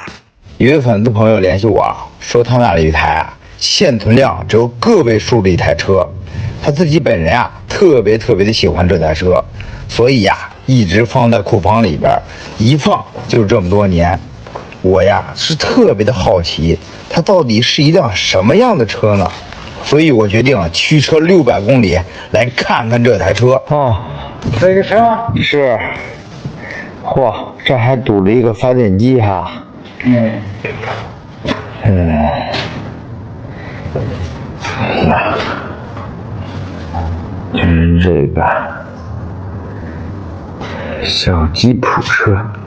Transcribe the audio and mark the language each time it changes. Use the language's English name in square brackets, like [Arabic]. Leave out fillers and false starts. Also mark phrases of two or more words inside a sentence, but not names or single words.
[Chinese] 一位粉丝朋友联繫我，說他买了一台现存量只有个位數的一台車，他自己本人啊特別的喜歡這台車，所以呀一直放在庫房裡邊，一放就是這麼多年。我呀是特別的好奇，它到底是一輛什麼樣的車呢？所以我決定驅車600公里來看看這台車。哦，這個車是，嚯，這還堵了一個發電機哈。哎呀，就是這個小吉普車。